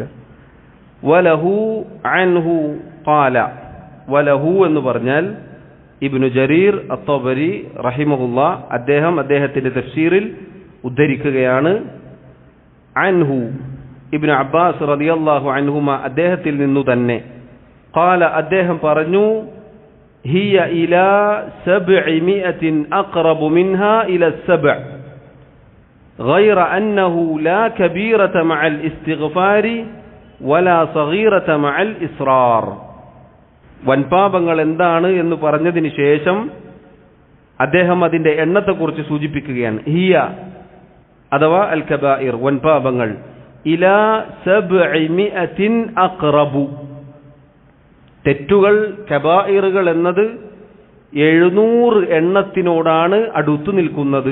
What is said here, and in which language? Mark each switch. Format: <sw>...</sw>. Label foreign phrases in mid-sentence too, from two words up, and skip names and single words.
<ar>وله عنه قال,</ar> <ml>വലഹു എന്ന് പറഞ്ഞാൽ ഇബ്നു ജരീർ അത്തബരി റഹിമഹുല്ലാ അദ്ദേഹത്തിന്റെ തഫ്സീറിൽ ഉദ്ധരിക്കുകയാണ്. അൻഹു, ഇബ്നു അബ്ബാസ്</ml> <ar>رضي الله عنهما</ar> <ml>അദ്ദേഹത്തിൽ നിന്നു തന്നെ. ഖാല, അദ്ദേഹം പറഞ്ഞു,</ml> <ar>هي إلى 700 أقرب منها إلى 7 غير أنه لا كبيرة مع الاستغفار ولا صغيرة مع الإصرار.</ar> <ml>വൻപാപങ്ങൾ എന്താണ് എന്ന് പറഞ്ഞതിന് ശേഷം അദ്ദേഹം അതിന്റെ എണ്ണത്തെക്കുറിച്ച് സൂചിപ്പിക്കുകയാണ്. ഹിയ അഥവാ</ml> <ar>الكبائر,</ar> <ml>വൻപാപങ്ങൾ,</ml> <ar>إلى 700 أقرب,</ar> <ml>തെറ്റുകൾ കബായിറുകൾ എന്നത് 700 എണ്ണത്തിനോടാണ് അടുത്തു നിൽക്കുന്നത്.</ml>